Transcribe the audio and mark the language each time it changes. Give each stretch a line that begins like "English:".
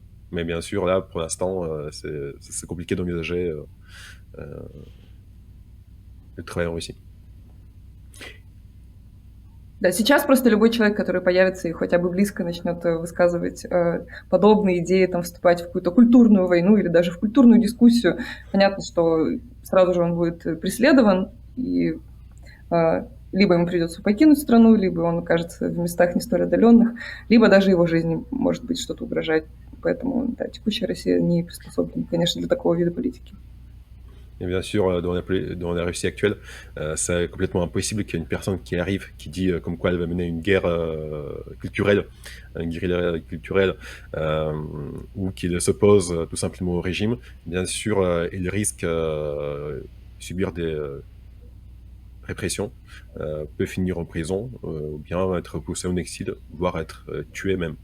French: Mais bien sûr, là, pour l'instant, c'est compliqué d'envisager le travail en Russie.
Russian: Да, сейчас просто любой человек, который появится и хотя бы близко начнет высказывать подобные идеи, там, вступать в какую-то культурную войну или даже в культурную дискуссию, понятно, что сразу же он будет преследован, и либо ему придется покинуть страну, либо он окажется в местах не столь отдаленных, либо даже его жизни может быть что-то угрожать. Поэтому да, текущая Россия не приспособлена, конечно, для такого вида политики.
French: Et bien sûr, dans la Russie actuelle, c'est complètement impossible qu'il y ait une personne qui arrive, qui dit comme quoi elle va mener une guerre culturelle, une guérilla culturelle, ou qu'il s'oppose tout simplement au régime. Bien sûr, il risque de subir des répressions, peut finir en prison, ou bien être poussé en exil, voire être tué même.